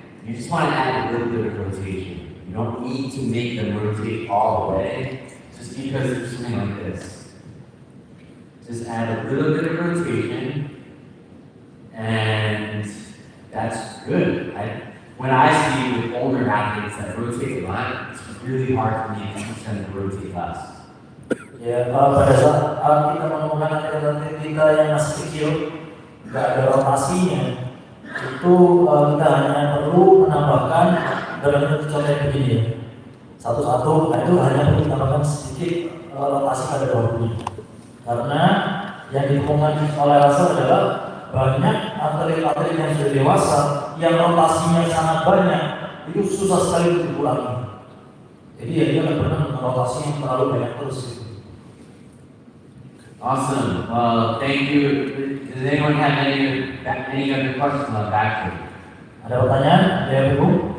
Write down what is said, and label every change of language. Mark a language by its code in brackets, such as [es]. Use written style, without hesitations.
[en] You just want to add a little bit of rotation. You don't need to make them rotate all the way just because they're swimming like this. Just add a little bit of rotation, and that's good. when I see with older athletes that rotate a lot, it's really hard for me to teach them to rotate less. [id] Ya, pada saat kita menemukan atlet-atlet kita yang masih kecil, nggak ada rotasinya, itu kita hanya perlu menambahkan dalam contoh begini ya. Satu-satu, nah itu hanya perlu menambahkan sedikit rotasi pada bahunya. Karena yang ditemukan oleh Russel adalah banyak atlet-atlet yang sudah dewasa yang rotasinya sangat banyak, itu susah sekali untuk dikurangi. Jadi ya dia nggak pernah rotasi yang terlalu banyak terus. [en] Awesome. Well, thank you. Does anyone have any other questions on backflip? [id] Ada pertanyaan? Ada yang bingung?